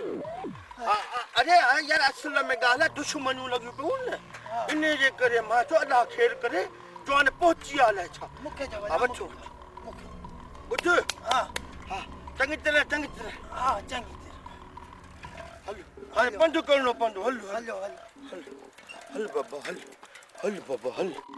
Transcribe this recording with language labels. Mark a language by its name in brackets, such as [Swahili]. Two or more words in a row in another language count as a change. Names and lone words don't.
[Sindhi] अरे यार असल में ॻाल्हि आहे, दुश्मनियूं लॻियूं पियूं न, इन जे करे मां चयो अलाह ख़ैर करे जो हाणे पहुची विया अलाए छा। मूंखे वठो ॿुध। हा हा, चङी तरह हा चङी तरह। हलो हाणे पंधु करिणो पवंदो। हलो हलो हलो हल बाबा हल, हल बाबा हल।